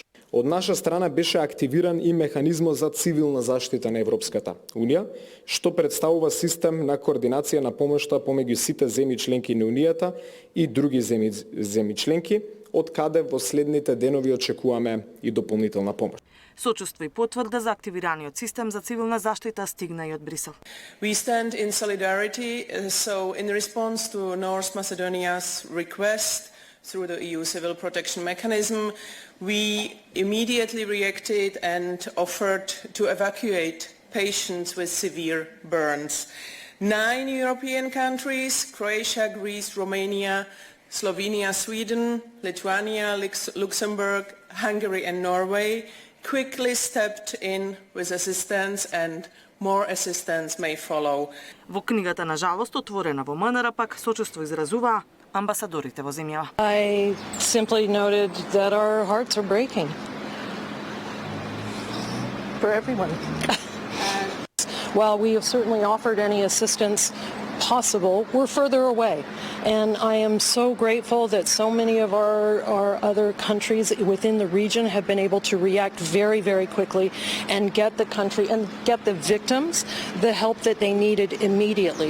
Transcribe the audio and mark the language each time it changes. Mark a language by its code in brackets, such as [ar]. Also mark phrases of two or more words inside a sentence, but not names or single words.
[mk] Од наша страна беше активиран и механизмот за цивилна заштита на Европската Унија, што представува систем на координација на помошта помеѓу сите земји членки на Унијата и други земји членки, од каде во следните денови очекуваме и дополнителна помош. Сочувство и потврда за активираниот систем за цивилна заштита стигна и од Брисел. [en] We stand in solidarity, so in response to North Macedonia's request through the EU Civil Protection Mechanism, we immediately reacted and offered to evacuate patients with severe burns. 9 European countries, Croatia, Greece, Romania, Slovenia, Sweden, Lithuania, Luxembourg, Hungary and Norway quickly stepped in with assistance, and more assistance may follow. [mk] Во книгата на жалост отворена во МНР пак сочувство изразуваа амбасадорите во земјава. [en] I simply noted that our hearts are breaking for everyone. While we have certainly offered any assistance possible, we're further away. And I am so grateful that so many of our other countries within the region have been able to react very, very quickly and get the country and get the victims the help that they needed immediately.